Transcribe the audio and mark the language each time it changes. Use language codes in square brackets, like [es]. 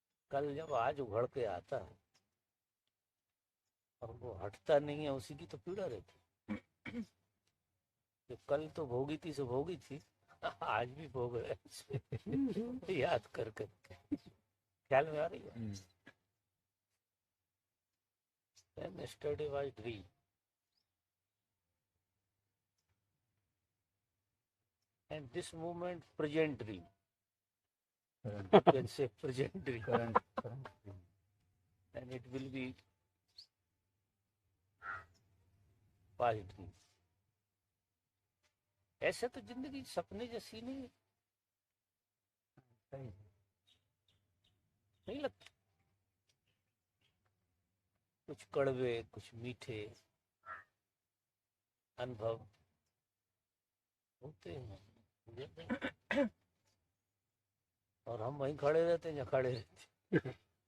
[hi] कल जब आज उभड़ के आता है और वो हटता नहीं है, उसी की तो पीड़ा रहती. तो कल तो भोगी थी सो भोगी थी, आज भी भोग रहे. याद कर करके ख्याल में आ रही है. [en] Then yesterday was dream. And this moment present dream. you can say present dream, current dream. and it will be past dream. [hi] ऐसे तो जिंदगी सपने जैसी नहीं है, सही है। नहीं लगता? कुछ कड़वे, कुछ मीठे अनुभव होते हैं, और हम वहीं खड़े रहते हैं जहाँ खड़े रहते हैं।